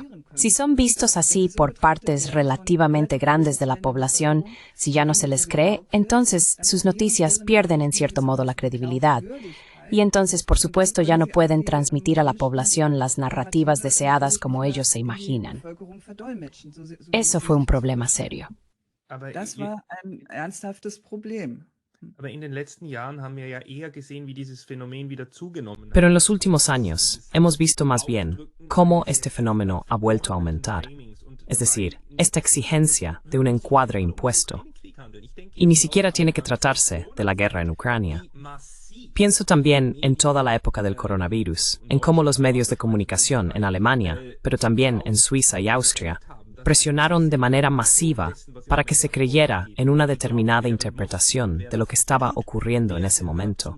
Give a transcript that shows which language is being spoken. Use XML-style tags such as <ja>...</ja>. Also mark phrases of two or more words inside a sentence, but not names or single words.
<es>Si son vistos así por partes relativamente grandes de la población, si ya no se les cree, entonces sus noticias pierden en cierto modo la credibilidad. Y entonces, por supuesto, ya no pueden transmitir a la población las narrativas deseadas como ellos se imaginan. Eso fue un problema serio.</es> <de>Das war ein ernsthaftes Problem. Aber in den letzten Jahren haben wir ja eher gesehen, wie dieses Phänomen wieder zugenommen hat.</de> <es>Pero en los últimos años hemos visto más bien cómo este fenómeno ha vuelto a aumentar. Es decir, esta exigencia de un encuadre impuesto. Y ni siquiera tiene que tratarse de la guerra en Ucrania. Pienso también en toda la época del coronavirus, en cómo los medios de comunicación en Alemania, pero también en Suiza y Austria, presionaron de manera masiva para que se creyera en una determinada interpretación de lo que estaba ocurriendo en ese momento.</es>